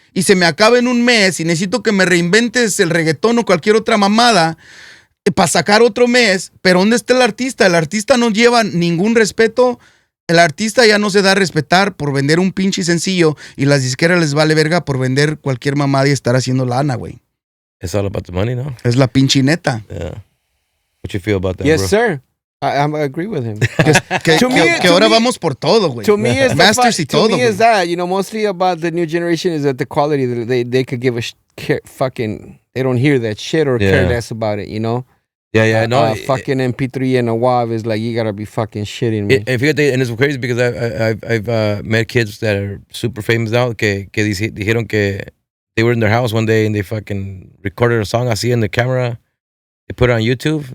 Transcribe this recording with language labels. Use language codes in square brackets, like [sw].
[es] y se me acaba en un mes y necesito que me reinventes el reggaetón o cualquier otra mamada para sacar otro mes, pero ¿dónde está el artista? El artista no lleva ningún respeto. El artista ya no se da a respetar por vender un pinche sencillo y las disqueras les vale verga por vender cualquier mamada y estar haciendo lana, güey. [en] It's all about the money, no? [es] Es la pinche neta. [en] Yeah. What you feel about that, Yes, bro? sir. I agree with him. [es] Que ahora vamos por todo, güey. [en] To me, is [es] Masters y todo, [en] to me is that, you know, mostly about the new generation is that the quality that they could give a fucking, they don't hear that shit or care less about it, you know? Yeah, no. Fucking MP3 and a WAV is like, you gotta be fucking shitting me. And fíjate, and it's crazy because I've met kids that are super famous now [es] que dijeron que [en] they were in their house one day and they fucking recorded a song [es] así [en] in the camera. They put it on YouTube.